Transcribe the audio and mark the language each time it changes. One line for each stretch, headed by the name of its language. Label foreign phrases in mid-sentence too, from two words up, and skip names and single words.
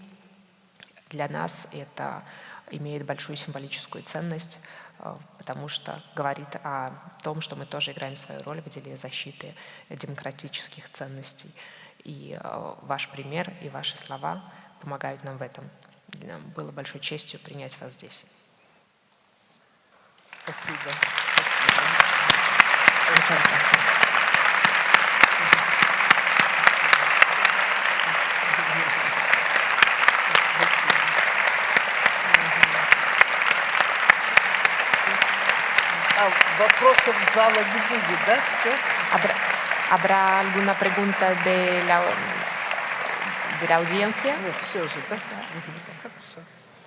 Russian: Для нас это имеет большую символическую ценность, потому что говорит о том, что мы тоже играем свою роль в деле защиты демократических ценностей. И ваш пример и ваши слова помогают нам в этом. Было большой честью принять вас здесь. Спасибо.
Spanish: Muchas gracias.
Russian: Вопросов зала не будет, да? Все?
Spanish: ¿Habrá alguna pregunta de la audiencia?
Russian: Нет, все же, да? Хорошо.